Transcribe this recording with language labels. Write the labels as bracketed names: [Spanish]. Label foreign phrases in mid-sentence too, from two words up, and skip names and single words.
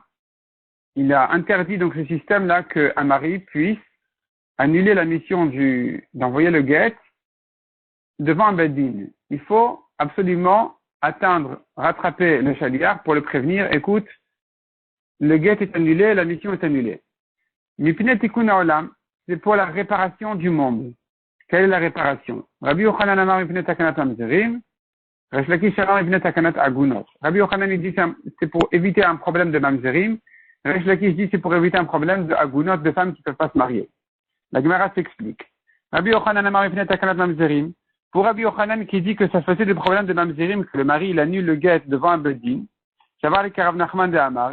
[French] Il a interdit donc ce système-là qu'un mari puisse annuler la mission d'envoyer le guet devant un Bedin. Il faut absolument rattraper le shaliach pour le prévenir. Écoute, le guet est annulé, la mission est annulée. [Hebrew] מפני תיקון עולם, [French] c'est pour la réparation du monde. Quelle est la réparation? [Hebrew] רבי יוחנן אמר מפני תקנת ממזרים ריש לקיש אמר מפני תקנת עגונות. [French] Rabbi Yochanan dit c'est pour éviter un problème de Mamzerim. Resh Lakish dit c'est pour éviter un problème de Agunot, de femmes qui ne peuvent pas se marier. La Gemara s'explique. [Hebrew] רבי יוחנן אמר מפני תקנת ממזרים. [French] Pour Rabbi Yochanan qui dit que ça faisait des problèmes de Mamzerim, que le mari il annule le guet devant un bedin, ça va avec Rav Nachman de Amar.